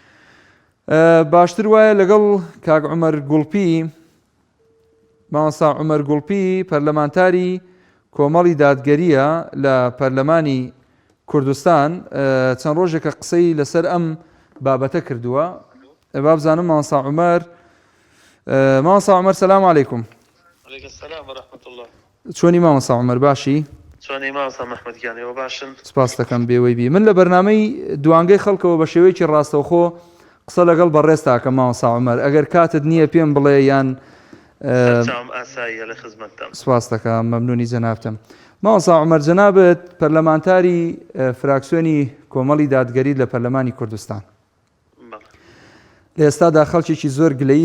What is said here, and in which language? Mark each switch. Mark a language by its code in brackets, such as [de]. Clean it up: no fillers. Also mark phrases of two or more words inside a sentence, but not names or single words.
[ckb] باشتر وایە لەگەڵ کاک عومەر گوڵپی مامۆستا عومەر گوڵپی پەرلەمانتاری کۆمەڵی دادگەریە لە پەرلەمانی کوردستان چەند ڕۆژێکە قسەی لەسەر ئەم بابەتە کردووە با بزانم مامۆستا عومەر [ar] سەلام عەلەیکوم السلام ورحمة الله [ckb] چۆنی مامۆستا عومەر باشی چۆنی مامۆستا محمەدگیانەوە باشن سپاس دەکەم بێوەی بی من لە بەرنامەی دوانگەی خەڵکەوە بە شێوەیەکی ڕاستەوخۆ قسە لەگەڵ بەڕێز تاکەم مامۆستا عومەر ئەگەر کاتت نییە پێم بڵێ یان ئاساییە لە خزمەتتەم سپاس دەکەم مەمنونی جەنابتم مامۆستا عومەر جەنابەت پەرلەمانتاری فراکسیۆنی کۆمەڵی دادگەری لە پەرلەمانی کوردستان لە ئێستادا خەڵکێکی زۆر گلەیی